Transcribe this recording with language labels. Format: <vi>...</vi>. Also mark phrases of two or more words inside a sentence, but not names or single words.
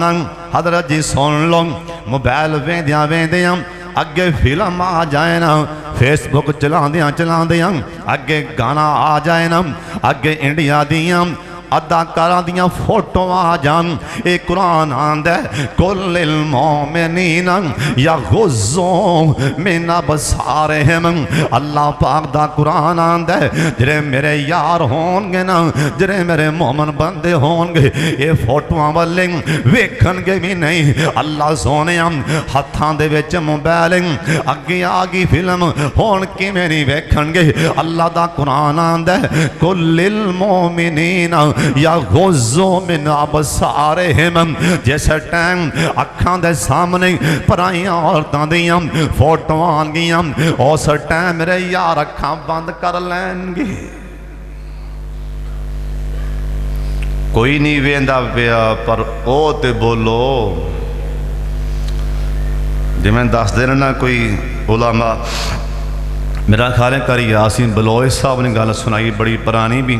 <pa>حضرت جی سن لو، موبائل ویندیاں ویندیاں اگے فلم آ جائے نا، فیس بک چلاندیاں چلاندیاں اگے گانا آ جائے نا، اگے انڈیا دیاں اداکاراں دیاں فوٹو آ جان. یہ قرآن آندا</pa> <ar>قل للمؤمنين يغضوا من أبصارهم.</ar> <pa>اللہ پاک دا قرآن آندا جیہڑے میرے یار ہونگے نا، جیہڑے میرے مومن بندے ہونگے یہ فوٹواں والے ویکھنگے بھی نہیں. اللہ سوہنے ہتھاں دے وچ موبائل اگے آ گئی فلم ہن کیویں نہیں ویکھنگے. اللہ دا قرآن آندا</pa> <ar>قل للمؤمنين يغضوا من أبصارهم.</ar> <pa>جس ٹائم اکھاں دے سامنے پرائیاں عورتاں دیاں فوٹو آنگیاں اس ٹائم میرے یار اکھاں بند کر لینگے. کوئی نہیں ویندا پیا پر او تے بولو جیویں دسدے نے نا کوئی علماء، میرا خیال ہے قاری یاسین بلوچ صاحب نے گل سنائی بڑی پرانی بھی.</pa>